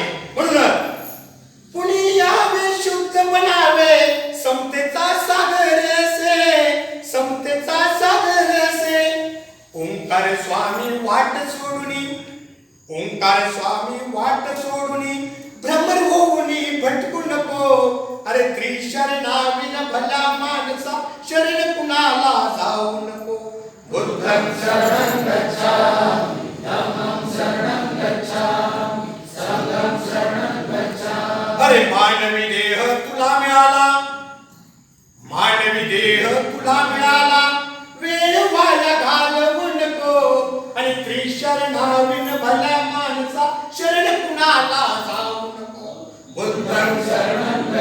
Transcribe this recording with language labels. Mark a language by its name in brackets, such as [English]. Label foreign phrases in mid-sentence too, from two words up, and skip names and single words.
[Marathi] म्हणून कुणी यावे शुद्ध बनावे, समतेचा सागर से, समतेचा सागर से. ओंकार स्वामी वाट सोडुनी, ओंकार स्वामी वाट सोडुनी, भ्रमर होऊनी भटकू नको. अरे त्रिशरणाविन भला माणसा, शरण कुणाला जाऊ नको. [Pali] बुद्धं शरणं गच्छामि, धम्मं शरणं गच्छामि, संघं शरणं गच्छामि. [Marathi] अरे मानवी देह तुला मिळाला, मानवी देह तुला मिळाला, वेळ वाया घालवू नको. आणि त्रिशरणाविन भल्या माणसा, शरण कुणाला जाऊ नको. [Pali] बुद्धं शरणं